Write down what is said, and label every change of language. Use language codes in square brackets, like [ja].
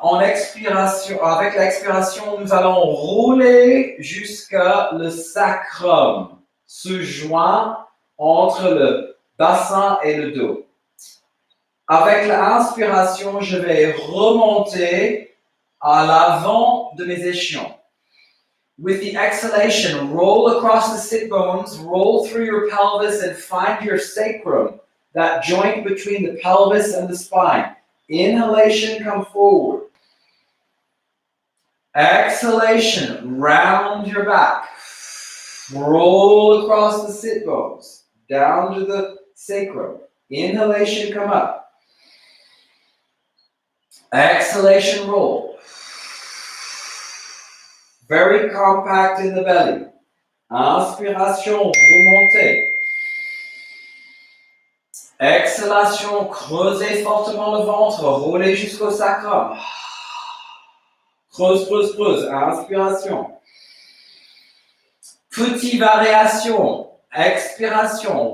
[fr] Avec l'expiration, nous allons rouler jusqu'à le sacrum, ce joint entre le bassin et le dos. Avec l'inspiration, je vais remonter à l'avant de mes ischions. [en] With the exhalation, roll across the sit bones, roll through your pelvis and find your sacrum, that joint between the pelvis and the spine. Inhalation, come forward. Exhalation, round your back. Roll across the sit bones, down to the sacrum. Inhalation, come up. Exhalation, roll. Very compact in the belly. [fr] Inspiration, remontez. Exhalation, creusez fortement le ventre, roulez jusqu'au sacrum. Creuse, creuse, creuse. Inspiration. Petite variation. Expiration.